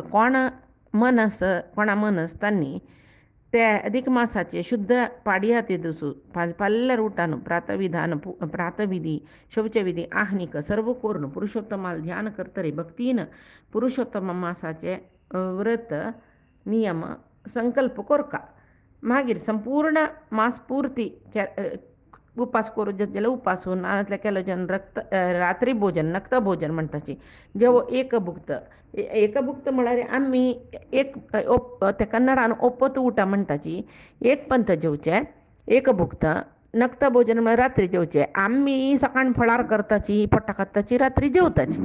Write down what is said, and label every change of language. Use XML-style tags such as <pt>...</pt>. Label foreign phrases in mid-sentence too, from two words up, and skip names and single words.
<kok>कोण मनस कोणा मनस तांणी ते अदीक मासाचे शुद्ध पाडया दिसू पाल्ल्यार उठान प्रातविधी शौचविधी आहनिक सर्व करून पुरुषोत्तमाल ध्यान करतरे भक्तीन पुरुषोत्तम मासाचे व्रत नियम संकल्प कोरका मागीर संपूर्ण मास पूर्ती उपास करूं जाल्यार उपास नाजाल्यार केलो जन रात्री भोजन नक्त भोजन म्हणटाची जेवो एकभुक्त म्हळ्यार आमी एक ते कन्नडान ओपत ऊಟ म्हणटाची एक पंत जेवचे एकभुक्त नक्ता भोजन म्हणजे रात्री जेवचे. आम्ही सकाळ फळार करताची पोटा खाताची रात्री जेवताची.</kok>